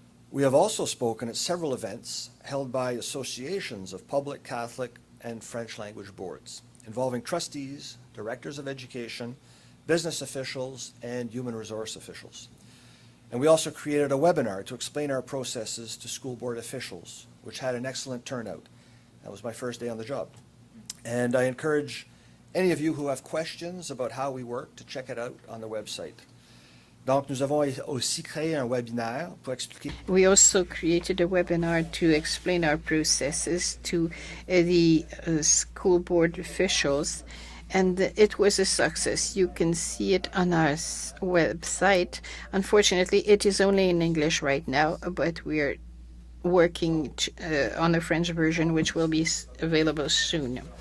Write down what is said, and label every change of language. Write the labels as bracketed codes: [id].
[en] We have also spoken at several events held by associations of public, Catholic, and French language boards, involving trustees, directors of education, business officials, and human resource officials. And we also created a webinar to explain our processes to school board officials, which had an excellent turnout. That was my first day on the job. And I encourage any of you who have questions about how we work to check it out on the website. [fr] Donc, nous avons aussi créé un webinaire pour expliquer. [en] We also created a webinar to explain our processes to the school board officials, And it was a success. You can see it on our website. Unfortunately, it is only in English right now, but we are working on a French version, which will be available soon.